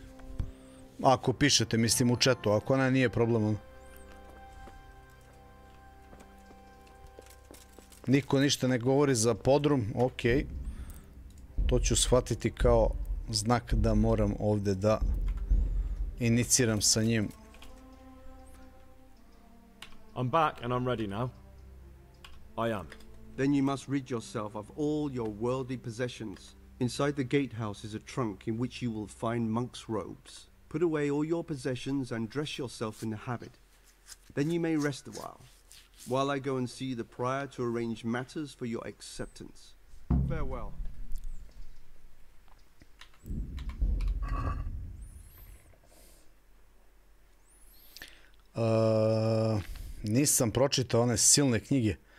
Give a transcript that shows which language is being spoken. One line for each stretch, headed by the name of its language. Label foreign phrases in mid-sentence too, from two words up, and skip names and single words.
Serbian: Ako pišete, mislim u chatu, ako ne, nije problem. Niko ništa ne govori za podrum, okej. To ću shvatiti kao znak da moram ovde da iniciram sa njim.
English: I'm back and I'm ready now. I am. Then you must rid yourself of all your worldly possessions. Inside the gatehouse is a trunk in which you will find monk's robes. Put away all your possessions and dress yourself in the habit. Then you may rest a while I go and see the prior to arrange matters for your acceptance. Farewell.
Serbian: Nisam pročitao one silne knjige.